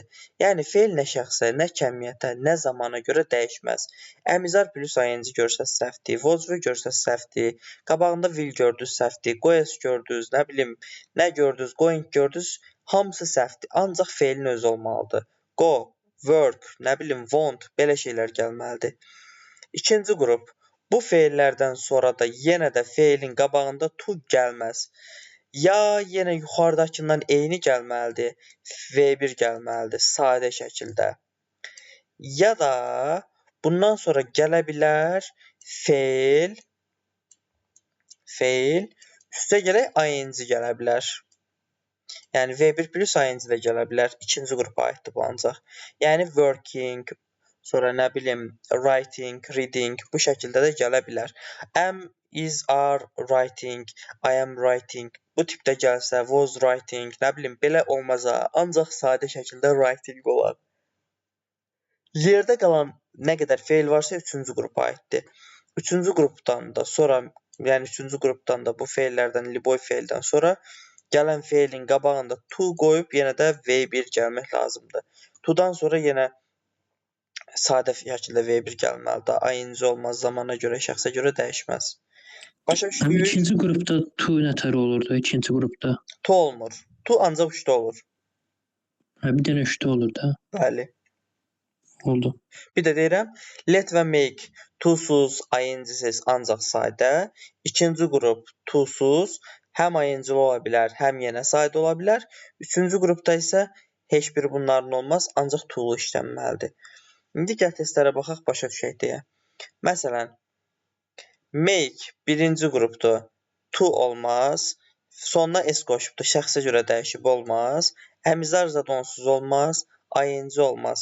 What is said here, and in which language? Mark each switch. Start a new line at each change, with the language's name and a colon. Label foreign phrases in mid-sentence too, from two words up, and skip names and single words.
Azerbaijani: Yəni feil nə şəxsə, nə kəmiyyətə, nə zamana görə dəyişməz. Əmizar plus ing görsəz səhvdir, vozvu görsəz səhvdir, qabağında will gördünüz səhvdir, goes gördünüz, nə bilim, nə gördünüz, going gördünüz, hamısı səhvdir. Ancaq feilin özü olmalıdır.
English: Go, work,
Azerbaijani: nə bilim, want, belə şeylər gəlməlidir. İkinci qrup. Bu feillərdən sonra da yenə də feilin qabağında to gəlməz. Ya yenə yuxarıdakından eyni gəlməlidir, V1 gəlməlidir sadə şəkildə. Ya da bundan sonra gələ bilər feil üstə gələk ing gələ bilər. Yəni V1 plus ing də gələ bilər. İkinci qrupa aiddir bu ancaq. Yəni working, sonra nə bilim
English: writing, reading
Azerbaijani: bu şəkildə də gələ bilər.
English: Am, is, are writing, I am writing
Azerbaijani: bu tipdə gəlsə,
English: was writing,
Azerbaijani: nə bilim belə olmaz ha. Ancaq sadə şəkildə writing olar. Yerdə qalan nə qədər feil varsa üçüncü qrupa aiddir. Üçüncü qrupdan da sonra, yəni üçüncü qrupdan da bu feillərdən, liboy feildən sonra gələn feilin qabağında to qoyub yenə də V1 gəlmək lazımdır. To-dan sonra yenə sadə şəkildə V1 gəlməlidir. ing olmaz, zamana görə, şəxsə görə dəyişməz. Başa düşdük? İkinci qrupda to nətər olurdu ikinci qrupda? To olmur. To ancaq 3-də olur. Bir dənə 3-də olur da. Bəli. Oldu. Bir də deyirəm, let və make to-suz, ing-siz ancaq sadə. İkinci qrup to-suz, həm ing-li ola bilər, həm yenə sadə ola bilər. Üçüncü qrupda isə heç biri bunların olmaz, ancaq to-lu işlənməlidir. İndi gəl testlərə baxaq, başa düşək deyə. Məsələn, make birinci qrupdur, to olmaz, sonuna s qoşubdur, şəxsə görə dəyişib olmaz, əmizar zad onsuz olmaz, ing olmaz.